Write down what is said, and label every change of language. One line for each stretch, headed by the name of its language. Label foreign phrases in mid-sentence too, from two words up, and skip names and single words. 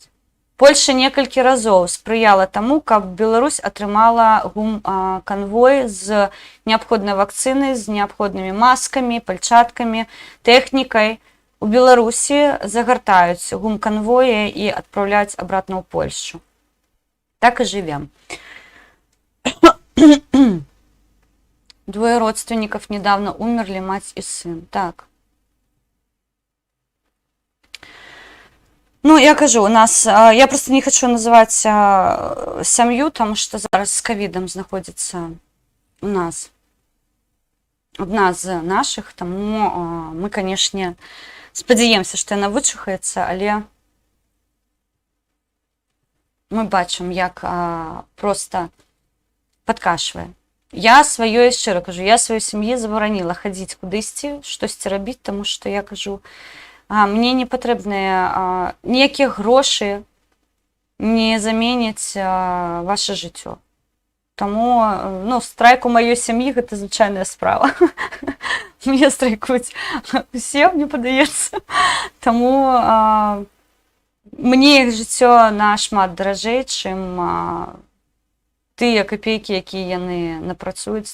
Belarusian: Польша некалькі разоў спрыяла таму, каб Беларусь атрымала канвой з неабходнай вакцынай, з неабходнымі маскамі, пальчаткамі, тэхнікай. У Беларусі загартаюць гумканвоі і адпраўляюць абратна ў Польшу. Так і жывем.
Russian: Двое родственников недавно умерли, мать и сын.
Ukrainian: Так. Ну, я кажу, у нас, я просто не хочу называть сям'ю, тому що зараз з ковідом знаходиться у нас одна з наших, тому ми, конечно, сподіваємося, що вона вичухається, але ми бачимо, як просто подкашує.
Belarusian: Я сваёй, шчыра кажу, я сваёй сям'і забараніла хадзіць кудысьці, штосьці рабіць,
Ukrainian: тому що я кажу,
Belarusian: Мне не патрэбныя ніякіх грошай не заменяць ваше жыццё. Таму, ну, страйк у маёй сям'і гэта звычайная справа. Мне страйкуюць усе, мне падаецца. Таму мне іх жыццё нашмат даражэй, чым тыя капейкі, якія яны напрацуюць.